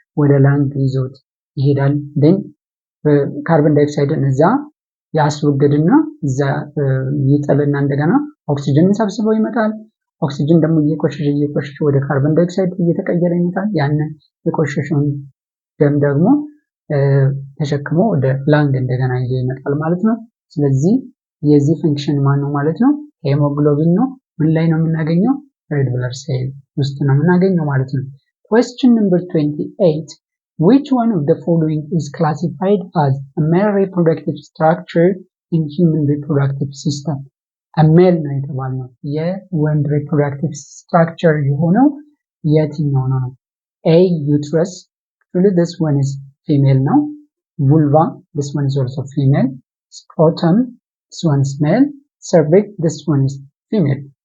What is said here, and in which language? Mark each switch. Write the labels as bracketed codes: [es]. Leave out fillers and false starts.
[am] ወደ ላንግ ይዞት ይሄዳል። then ካርበን ዳይኦክሳይድን እዛ ያስወግድና እዛ ይጥልና እንደገና ኦክሲጅንን ሰብስቦ ይመጣል። ኦክሲጅን ደግሞ እየቆሸሸ ወደ ካርበን ዳይኦክሳይድ እየተቀየረ ይመጣል። ያንን የቆሸሸውን ደም ደግሞ ተሸክሞ ወደ ላንግ እንደገና ይዞ ይመጣል ማለት ነው። ስለዚህ የዚህ ፈንክሽን ማን ነው ማለት ነው? ሄሞግሎቢን ነው። ምን ላይ ነው የምናገኘው? [en] ሬድ ብለድ ሴል ውስጥ ነው የምናገኘው ማለት ነው። question number 28 which one of the following is classified as a male reproductive structure in human reproductive system? [am] ሜል ነው የተባልነው። የወንድ ሪፕሮዳክቲቭ ስትራክቸር የሆነው የትኛው ነው? [en] ኤ ዩትረስ፣ this one is female ነው። vulva, this one is also female. scrotum, this one is male. cervix, this one is female.